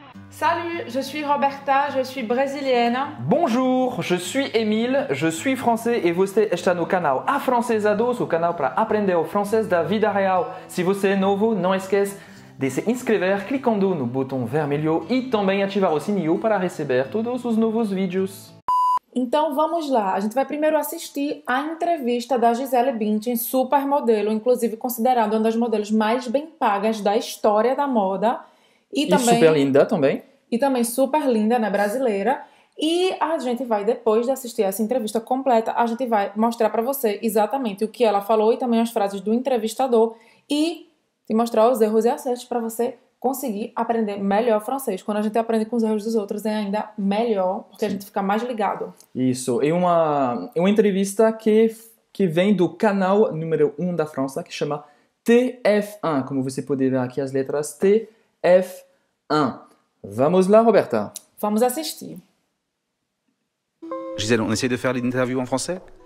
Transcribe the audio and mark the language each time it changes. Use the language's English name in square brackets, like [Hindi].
[French] Salut, je suis Roberta, je suis brésilienne. Bonjour, je suis Émile, je suis français [Portuguese] e você está no canal Afrancesados, o canal para aprender o francês da vida real. Se você é novo, não esquece de se inscrever clicando no botão vermelho e também ativar o sininho para receber todos os novos vídeos. Então vamos lá, a gente vai primeiro assistir a entrevista da Gisele Bündchen, supermodelo, inclusive considerada uma das modelos mais bem pagas da história da moda. E também, super linda também. E também super linda, né, brasileira. E a gente vai, depois de assistir essa entrevista completa, a gente vai mostrar pra você exatamente o que ela falou e também as frases do entrevistador e te mostrar os erros e acertos para você conseguir aprender melhor francês. Quando a gente aprende com os erros dos outros é ainda melhor, porque a gente fica mais ligado. Isso, é uma entrevista que vem do canal número 1 da França, que chama TF1, como você pode ver aqui as letras TF1. Vamos lá, Roberta. Vamos assistir. [French] Gisèle, on essaie de faire l'interview en français?